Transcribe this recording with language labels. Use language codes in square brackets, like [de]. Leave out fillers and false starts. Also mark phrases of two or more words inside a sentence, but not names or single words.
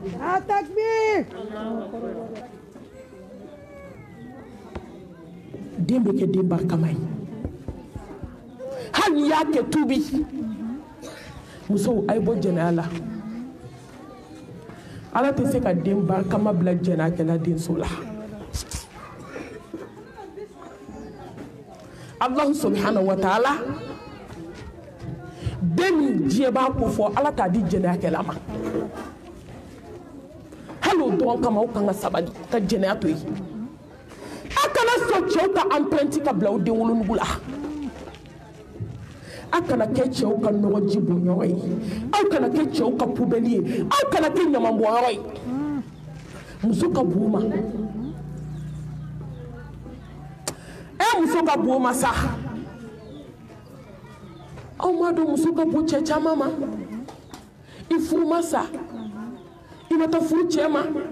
[bm] den bɛ kɛ den barikama ye hali n'i y'a kɛ tubi musow a ye bɔ jɛnɛya la ala tɛ se ka den barikama bila jɛnɛyakɛla denso la Allah [ar] سبحانه وتعالى [bm] den min diɲɛ b'a ko fɔ ala t'a di jɛnɛyakɛla ma hali o dɔrɔn kama aw kan ka sabali ka jɛnɛya to yen a kana sɔn cɛw ka empreinte ka bila aw den wolonugu la aw kana kɛ cɛw ka nɔgɔji bɔnyɔrɔ ye aw kana kɛ cɛw ka poubelle ye aw kana kɛ ɲamanbɔnyɔrɔ ye muso ka bon ma muso ka bon ma sa aw ma dɔn muso ka bon cɛ caman ma i furu ma sa i ma taa furu cɛ ma